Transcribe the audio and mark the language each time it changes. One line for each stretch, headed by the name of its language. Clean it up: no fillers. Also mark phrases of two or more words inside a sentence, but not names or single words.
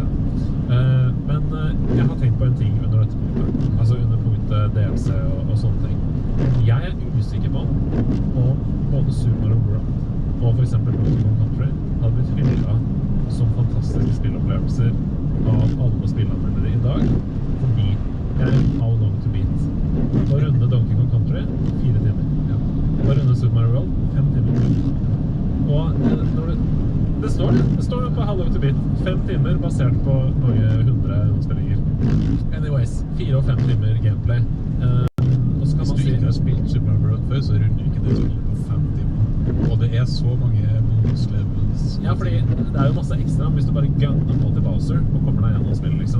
Norwegian: Men jeg har tenkt på en ting under dette punktet. Altså under punktet DLC og sånne ting. Jeg usikker på om både Super Mario World og for eksempel Donkey Kong Country hadde blitt hyllet som fantastiske spillopplevelser av alle spillanmeldere I dag, fordi
English: how long to beat.
Norwegian: Å runde Donkey Kong Country 4 timer. Ja. Å runde Super Mario World 5 timer. Og når det står på
English: how long to beat
Norwegian: 5 timer basert på mange 100 spillinger. Anyways, 4 og 5 timer gameplay. Og så år, så runder ikke det spillet på 5 timer. Og det er så mange bonuslevels. Ja, fordi det er jo masse ekstra hvis du bare gunner på til Bowser og kommer deg gjennom spillet, liksom.